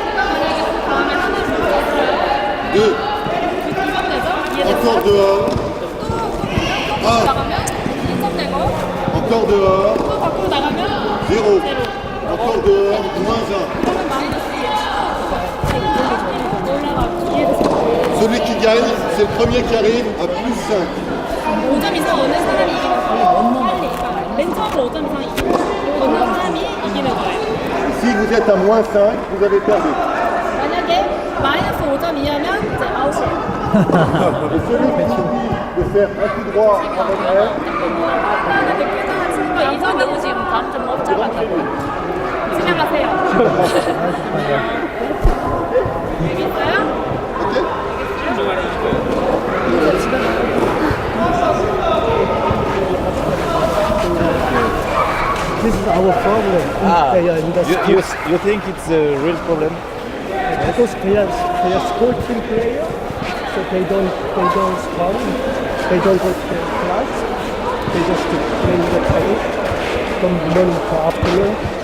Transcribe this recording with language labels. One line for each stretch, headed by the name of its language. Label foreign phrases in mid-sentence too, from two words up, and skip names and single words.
French: 2. Encore dehors. 1. Encore dehors. 0. Encore dehors. Moins 1. Celui qui gagne, c'est le premier qui arrive à plus 5.
Korean: 5점 이상 얻는 사람이 이기는 거예요. 빨리. 맨 처음으로 5점 이상 얻는 사람이 이기는 거예요.
French: Si vous êtes à moins 5, vous avez perdu.
Korean: 만약에 마이너스 5점 이하면 이제 아웃이에요.
French: Et celui qui dit de faire un coup droit en revers,
Korean: 이전 너무 지금 다음 점 못 잡았다고. 진행하세요. 여기 있어요?
English: ok? This is our problem in the you, school. you think it's a real problem? Because they are school team players, so they don't study, they don't go to class, they just play in the train from morning to afternoon.